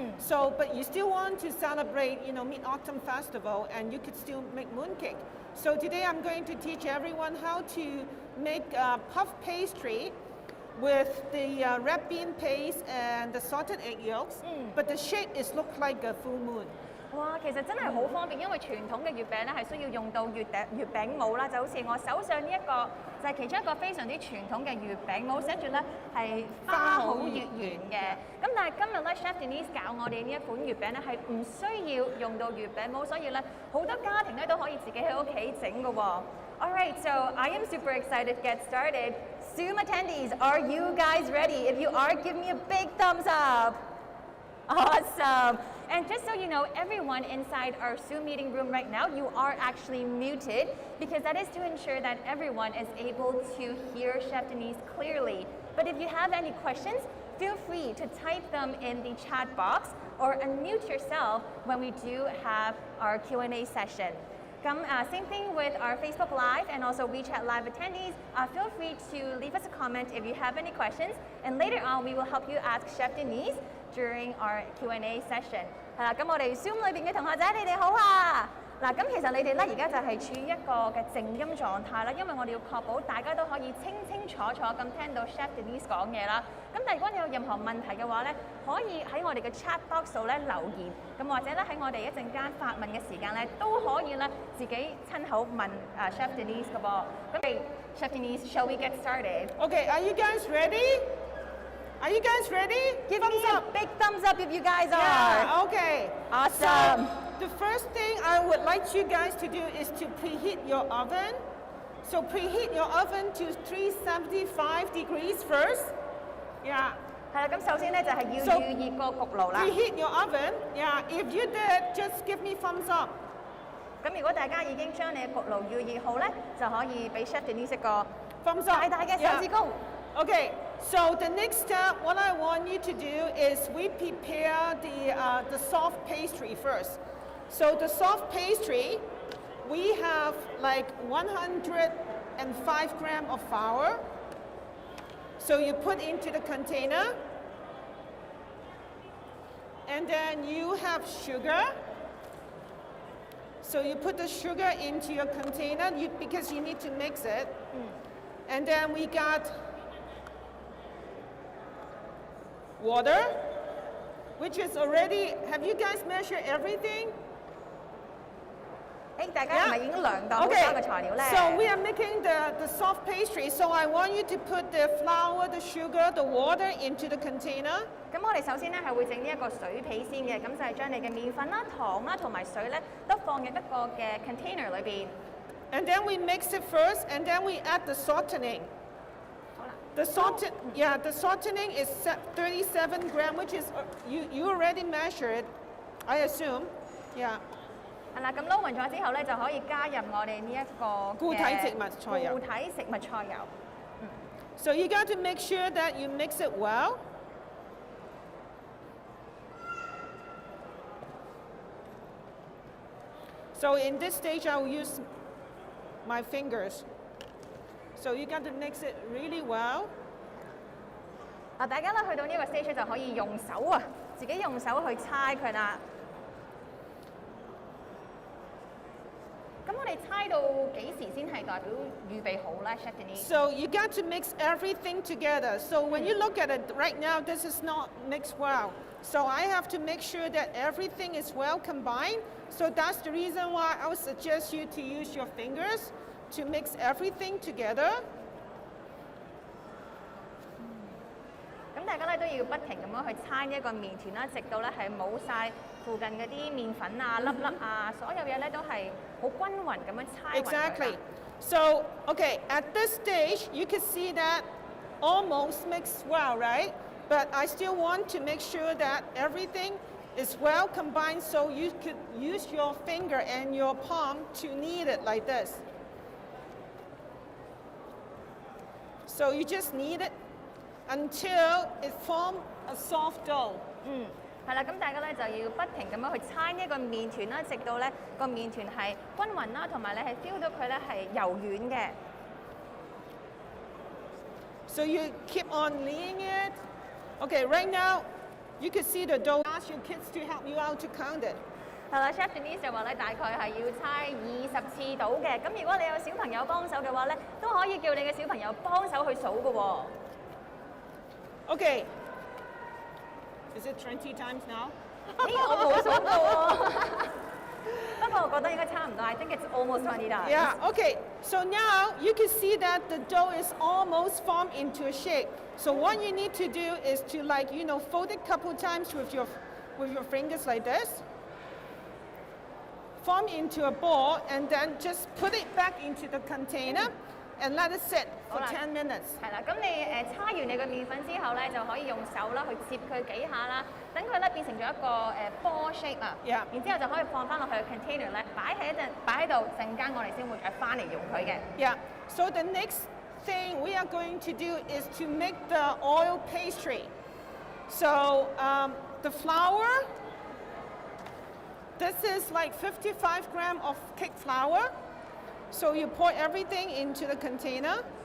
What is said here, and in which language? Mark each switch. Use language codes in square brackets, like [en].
[en] So, but you still want to celebrate, Mid-Autumn Festival, and you could still make mooncake. So today I'm going to teach everyone how to make puff pastry with the red bean paste and the salted egg yolks, but the shape is look like a full moon. [yue] 哇，其實真係好方便，因為傳統嘅月餅咧係需要用到月餅模啦，就好似我手上呢一個就係其中一個非常之傳統嘅月餅模，寫住咧係花好月圓嘅。咁但係今日咧 Chef Denise 教我哋呢一款月餅咧係唔需要用到月餅模，所以咧好多家庭咧都可以自己喺屋企整嘅喎。 [en] All right, so I am super excited to get started. Zoom attendees, are you guys ready? If you are, give me a big thumbs up. Awesome. And just so you know, everyone inside our Zoom meeting room right now, you are actually muted because that is to ensure that everyone is able to hear Chef Denise clearly. But if you have any questions, feel free to type them in the chat box. or unmute yourself when we do have our Q&A session. Same thing with our Facebook Live and also WeChat Live attendees. Feel free to leave us a comment if you have any questions, and later on we will help you ask Chef Denise during our Q&A session. [yue] 係啦，咁我哋 Zoom 裏邊嘅同學仔，你哋好啊！嗱，咁其實你哋咧而家就係處於一個嘅靜音狀態啦，因為我哋要確保大家都可以清清楚楚咁聽到 Chef Denise 講嘢啦。咁但係如果你有任何問題嘅話咧，可以喺我哋嘅 chat box 度咧留言，咁或者咧喺我哋一陣間發問嘅時間咧都可以咧自己親口問Chef Denise 嘅噃。 [en] 咁 Chef Denise，shall we get started? Okay, are you guys ready? Are you guys ready? Give me a big thumbs up if you guys are. Yeah, okay. Awesome. So, the first thing I would like you guys to do is to preheat your oven. So preheat your oven to 375 degrees first. Yeah. [yue] 係啦，咁首先咧就係要預熱個焗爐啦。 [en] Preheat your oven. Yeah. If you did, just give me thumbs up. [yue] 咁如果大家已經將你嘅焗爐預熱好咧，就可以俾 Chef Denise 一個 [en] thumbs up [yue] 大嘅手指公。 [en] Okay, so the next step, what I want you to do is we prepare the soft pastry first. So the soft pastry, we have like 105 grams of flour. So you put into the container, and then you have sugar. So you put the sugar into your container because you need to mix it. And then we got water, which is already, have you guys measured everything? [yue] 大家係咪已經量到好多嘅材料咧 [en] So we are making the soft pastry. So I want you to put the flour, the sugar, the water into the container. [yue] 咁我哋首先咧係會整呢一個水皮先嘅，咁就係將你嘅麵粉啦、糖啦同埋水咧都放入一個嘅 container 裏邊。 [en] And then we mix it first, and then we add the softening. The softening is 37 grams, which is you already measured, I assume. Yeah. [yue] 係啦，咁撈勻咗之後咧，就可以加入我哋呢一個固體植物菜油。固體食物菜油。 [en] So you got to make sure that you mix it well. So in this stage, I will use my fingers. So you got to mix it really well. [yue] 大家咧去到呢個 stage 就可以用手啊，自己用手去猜佢啦。咁我哋猜到幾時先係代表預備好咧 ，Chef Denise? [en] So you got to mix everything together. So when you look at it right now, this is not mixed well. So I have to make sure that everything is well combined. So that's the reason why I would suggest you to use your fingers to mix everything together. [yue] 咁大家咧都要不停咁樣去猜呢一個麵團啦，直到咧係冇晒附近嗰啲麵粉啊、粒粒啊，所有嘢咧都係好均勻咁樣猜勻佢啦。 [en] Exactly. So, okay, at this stage, you can see that almost mixed well, right? But I still want to make sure that everything is well combined, so you could use your finger and your palm to knead it like this. So you just knead it until it forms a soft dough. [yue] 係啦，咁大家咧就要不停咁樣去猜呢一個麵團啦，直到咧個麵團係均勻啦，同埋你係 feel 到佢咧係柔軟嘅。 [en] So you keep on kneading it. Okay, right now you can see the dough. Ask your kids to help you out to count it. [yue] 係啦 ，Chef Denise 就話咧大概係要猜20次到嘅。咁如果你有小朋友幫手嘅話咧，都可以叫你嘅小朋友幫手去數嘅喎。 [en] Okay. Is it 20 times now? [yue] 我冇數過喎。不過我覺得應該差唔多。 [en] I think it's almost 20 times. Yeah, okay. So now you can see that the dough is almost formed into a shape. So what you need to do is to fold it a couple times with your fingers like this. Form into a ball and then just put it back into the container and let it sit for 10 minutes. [yue] 係啦，咁你叉完你個麵粉之後咧，就可以用手啦去接佢幾下啦，等佢咧變成咗一個ball shape 啊。 [en] Yeah. [yue] 然之後就可以放翻落去 container 咧，擺喺度，陣間我哋先會再翻嚟用佢嘅。 [en] Yeah. So the next thing we are going to do is to make the oil pastry. So the flour, This is like 55 grams of cake flour. So you pour everything into the container.